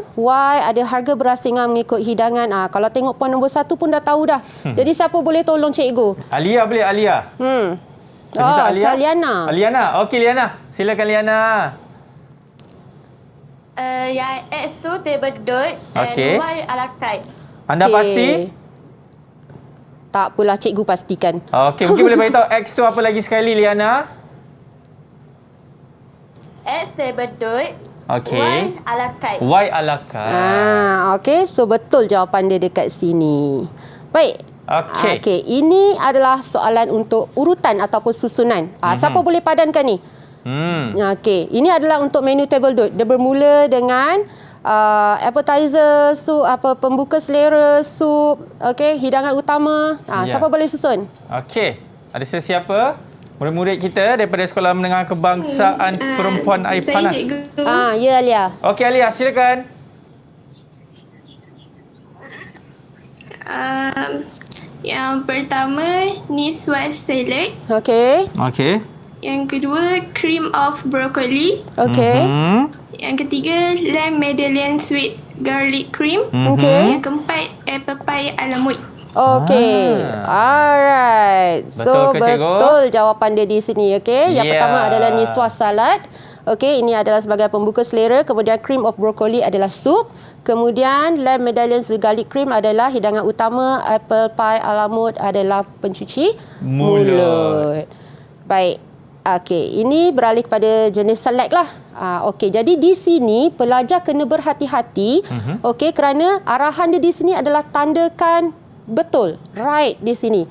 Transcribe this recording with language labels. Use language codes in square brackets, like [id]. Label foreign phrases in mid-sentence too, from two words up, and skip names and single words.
[ms] Y ada harga berasingan mengikut hidangan. Kalau tengok poin nombor 1 pun dah tahu dah. Jadi siapa boleh tolong cikgu? Alia boleh, Alia. Alia. Liana. Liana. Okey, Liana. Silakan Liana. Yang X tu [fr] table d'hôte [ms] and Y [fr] à la carte. [ms] Anda pasti? Tak apalah, cikgu pastikan. Okey, mungkin boleh beritahu X tu apa lagi sekali, Liana? [fr] X table d'hôte. [ms] Okey. [fr] Y à la carte. Y à la carte. [ms] Okey, so betul jawapan dia dekat sini. Baik. Okey, ini adalah soalan untuk urutan ataupun susunan. Siapa boleh padankan ni? Okey, ini adalah untuk menu [fr] table d'hôte. [ms] Dia bermula dengan appetizer, sup, pembuka selera, sup, okey, hidangan utama. Siapa boleh susun? Okey, ada sesiapa? Murid-murid kita daripada Sekolah Menengah Kebangsaan Perempuan Air Panas. Saya cikgu. Ya, Alia. Okey, Alia, silakan. Yang pertama, Niswa salad. Okey. Yang kedua, [en] cream of broccoli. [ms] Okey. Yang ketiga, [en] lamb medallion sweet garlic cream. [ms] Okey. Yang keempat, [en] apple pie ala mode. [ms] Okey. Alright. So betul jawapan dia di sini, okey. Yang pertama adalah niswa salad. Okey, ini adalah sebagai pembuka selera. Kemudian [en] cream of broccoli [ms] adalah sup. Kemudian [en] lamb medallion with garlic cream [ms] adalah hidangan utama. [en] Apple pie ala mode [ms] adalah pencuci mulut. Baik. Okey, ini beralih kepada jenis select lah. Okey, jadi di sini pelajar kena berhati-hati. Okey, kerana arahan dia di sini adalah tandakan betul, right di sini.